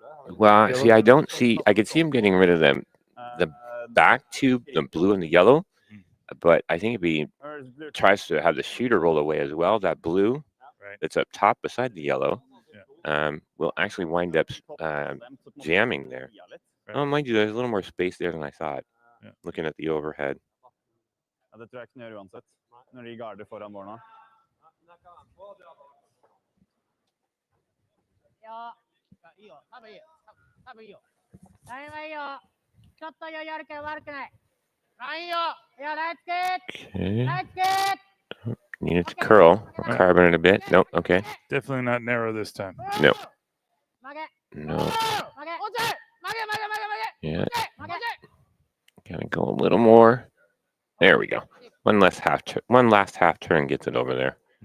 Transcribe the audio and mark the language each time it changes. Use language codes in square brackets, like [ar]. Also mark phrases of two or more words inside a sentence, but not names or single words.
[en] Well, see, I could see him getting rid of the back two, the blue and the yellow, but I think if he tries to have the shooter roll away as well, that blue that's up top beside the yellow will actually wind up jamming there. Oh, mind you, there's a little more space there than I thought. Looking at the overhead. [no] Det tror jeg ikke uansett, når de garder foran mål nå. Ja, [ja] いいよ、多分いいよ。多分いいよ。ラインはいいよ。ちょっと余裕あるけど悪くない。ラインいいよ。いや、ナイスキック。 [en] Okay. [ja] ナイスキック。 [en] Need it to curl. Carbon it a bit. Nope. Okay. Definitely not narrow this time. No. No. Yeah. Gotta go a little more. There we go. One last half turn gets it over there.